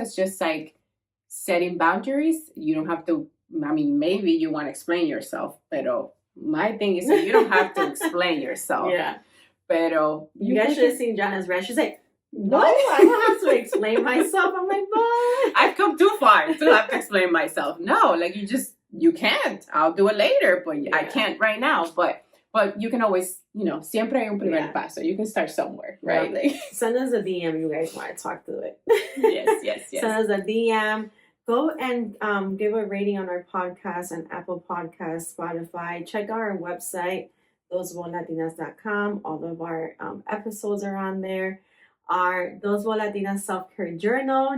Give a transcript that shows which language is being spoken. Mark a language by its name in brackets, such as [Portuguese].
[English] It's just like setting boundaries. You don't have to, I mean, maybe you want to explain yourself, pero my thing is that you don't have to explain yourself. Yeah. [Spanish] Pero [English] you guys should have seen Jana's reaction. She's like, what? I don't have to explain myself. I'm like, but I've come too far to have to explain myself. No, like you can't. I'll do it later, but I can't right now. But you can always, [Spanish] siempre hay un primer paso. [English] You can start somewhere, right? Yeah. Like, send us a DM. You guys want to talk to it? Yes. Send us a DM. Go and give a rating on our podcast on Apple Podcasts, Spotify. Check out our website, dosvolatinas.com. All of our episodes are on there. Our Dos Latinas self-care journal.